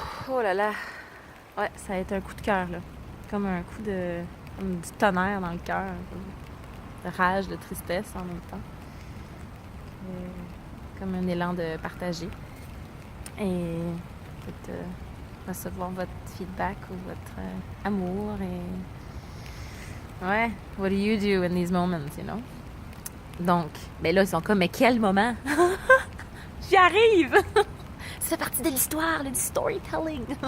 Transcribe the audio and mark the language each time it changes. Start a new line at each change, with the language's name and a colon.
French: Oh là là! Ouais, ça a été un coup de cœur, là. Comme un coup de... Comme du tonnerre dans le cœur. De rage, de tristesse en même temps. Comme un élan de partager. Et peut-être recevoir votre feedback ou votre amour. Et ouais,
English: what do you do in these moments, you know?
French: Donc, ben là, ils sont comme, mais quel moment? J'y arrive! Ça fait partie de l'histoire, du storytelling.